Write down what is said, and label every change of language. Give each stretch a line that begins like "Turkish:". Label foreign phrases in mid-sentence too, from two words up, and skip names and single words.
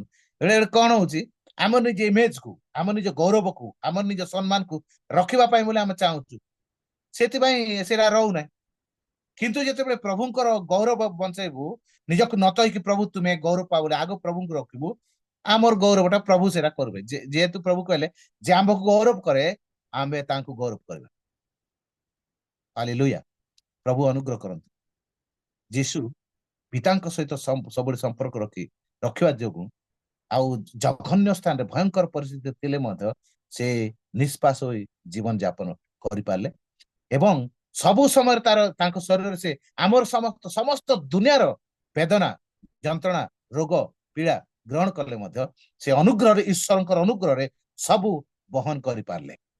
Odia: ବେଳେ କଣ ହଉଛି, ଆମ ନିଜ ଇମେଜକୁ, ଆମ ନିଜ ଗୌରବକୁ, ଆମ ନିଜ ସମ୍ମାନକୁ ରଖିବା ପାଇଁ ବୋଲି ଆମେ ଚାହୁଁଛୁ, ସେଥିପାଇଁ ସେଇଟା ରହୁନାହିଁ। କିନ୍ତୁ ଯେତେବେଳେ ପ୍ରଭୁଙ୍କର ଗୌରବ ବଞ୍ଚେଇବୁ, ନିଜକୁ ନତ ହେଇକି ପ୍ରଭୁ ତୁମେ ଗୌରବ ପାଅ ବୋଲି ଆଗ ପ୍ରଭୁଙ୍କୁ ରଖିବୁ, ଆମର ଗୌରବଟା ପ୍ରଭୁ ସେଇଟା କରିବେ। ଯେହେତୁ ପ୍ରଭୁ କହିଲେ ଯେ ଆମ୍ଭକୁ ଗୌରବ କରେ, ଆମେ ତାଙ୍କୁ ଗୌରବ କରିବା। ହାଲେଲୁୟା ପ୍ରଭୁ ଅନୁଗ୍ରହ କରନ୍ତୁ ଯୀଶୁ पिताଙ୍କ ସହିତ ସବୁବେଳେ ସମ୍ପର୍କ ରଖିବା ଯୋଗୁଁ ଆଉ ଜଘନ୍ୟ ସ୍ଥାନରେ ଭୟଙ୍କର ପରିସ୍ଥିତି ଥିଲେ ମଧ୍ୟ ସେ ନିଷ୍ପାସ ହୋଇ ଜୀବନ ଯାପନ କରିପାରିଲେ ଏବଂ ସବୁ ସମୟରେ ତାଙ୍କ ଶରୀରରେ ସେ ଆମର ସମସ୍ତ ଦୁନିଆର ବେଦନା ଯନ୍ତ୍ରଣା ରୋଗ ପୀଡ଼ା ଗ୍ରହଣ କଲେ ମଧ୍ୟ ସେ ଅନୁଗ୍ରହରେ ଈଶ୍ୱରଙ୍କର ଅନୁଗ୍ରହରେ ସବୁ ବହନ କରିପାରିଲେ